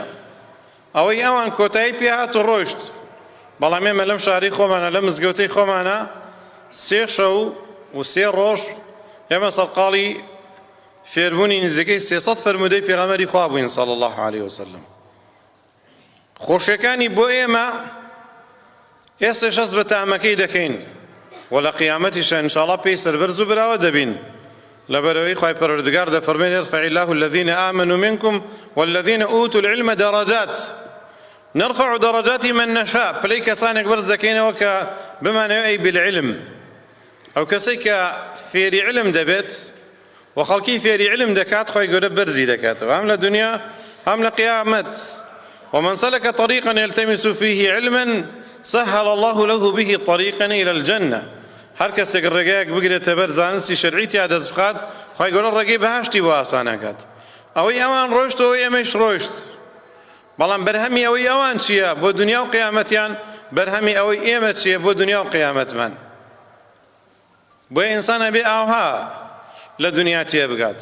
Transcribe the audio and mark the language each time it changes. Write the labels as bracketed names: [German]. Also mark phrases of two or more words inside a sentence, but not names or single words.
[Central Kurdish] ئەوەی ئەوان کۆتایی پێ هات و ڕۆیشت. بەڵام ئێمە لەم شاری خۆمانە لە مزگەوتەی خۆمانە 3 شەو و 3 ڕۆژ ئێمە سەرقاڵی فێربوونی نزیکەی 300 فەرمودەی پێغەمبەری خوا بووین [Arabic] صلی الله علیه وسلم. [Central Kurdish] خۆشیەکانی بۆ ئێمە ئێستا شەست بە تامەکەی دەکەین و لە قیامەتیشە ئینشاءڵڵا پێی سەربەرز و براوە دەبین. لەبەرەوەی خوای پەروەردگار دەفەرمێن [Arabic] يرفع الله الذين آمنوا منكم والذين أوتوا العلم درجات نرفع درجات من نشاء. [Central Kurdish] پلەی کەسانێک بەرز دەکەینەوە کە بمانەوە ئەی بالعلم، ئەو کەسەی کە فێری علم دەبێت و خەڵکی فێری علم دەکات خۆی گەورە بەرزی دەکاتەوە هەم لە دنیا هەم لە قیامەت. [Arabic] ومن سلك طريقا يلتمس فيه علما سهل الله له به طريقا إلى الجنة. [Central Kurdish] هەر کەسێک ڕێگایەک بگرێتە بەر زانستی شەرعی تیا دەست بخات خۆی گەورە ڕێگەی بەهەشتی بۆ ئاسانەکات. ئەوەی ئەوان ڕۆیشتەوە ئێمەش ڕۆیشت، بەڵام بەرهەمی ئەوەی ئەوان چییە بۆ دنیا و قیامەتیان، بەرهەمی ئەوەی ئێمە چییە بۆ دنیا و قیامەتمان. بۆیە ئینسانە بێ ئاوها لە دنیا تێ بگات.